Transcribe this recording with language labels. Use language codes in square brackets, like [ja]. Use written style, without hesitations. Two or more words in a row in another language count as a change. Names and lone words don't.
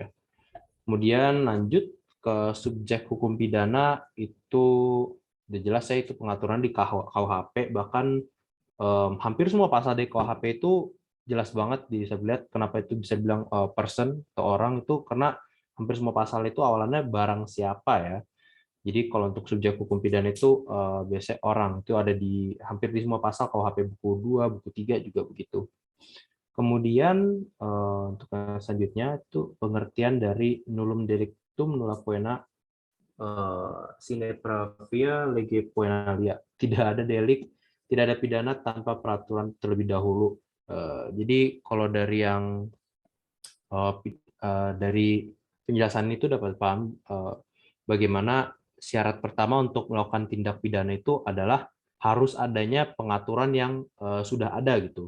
[id] Kemudian lanjut ke subjek hukum pidana itu udah jelas ya itu pengaturan di KUHP bahkan hampir semua pasal di KUHP itu jelas banget bisa dilihat kenapa itu bisa bilang person atau orang itu karena hampir semua pasal itu awalannya barang siapa ya. Jadi kalau untuk subjek hukum pidana itu biasanya orang itu ada di hampir di semua pasal KUHP buku 2, buku 3 juga begitu. Kemudian untuk yang selanjutnya itu pengertian dari [la] nullum delictum nulla poena sine pravia lege poenalia. [id] Tidak ada delik, tidak ada pidana tanpa peraturan terlebih dahulu. Jadi kalau dari yang dari penjelasan itu dapat paham bagaimana syarat pertama untuk melakukan tindak pidana itu adalah harus adanya pengaturan yang sudah ada gitu.